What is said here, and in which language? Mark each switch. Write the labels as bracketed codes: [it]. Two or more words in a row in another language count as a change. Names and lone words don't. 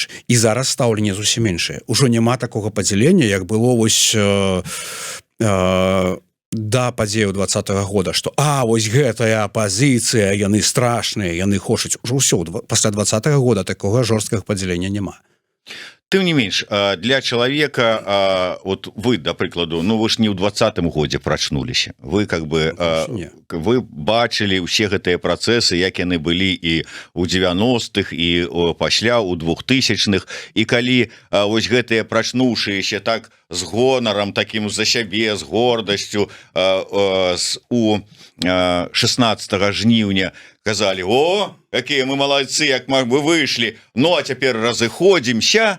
[be] І зараз стаўленне зусім іншае. Ужо няма такога падзялення, як было вось да падзеяў 20-го года, што вось гэтая апазіцыя, яны страшныя, яны хочуць. Ужо ўсё, пасля 20-го года такога жорсткага падзялення няма. Тым не менш, для чалавека, вот вы, да прыкладу, ну вы ж не ў 20-м годзе прачнуліся. Вы [ru] как бы [be] вы бачылі ўсе гэтыя працэсы, як яны былі і ў 90-х, і пасля ў 2000-х, і калі вось гэтыя прачнуўшыеся так з гонарам такім за сябе, з гордасцю у 16 жніўня казалі: о, якія мы малайцы, як мы выйшлі, ну а цяпер разыходзімся.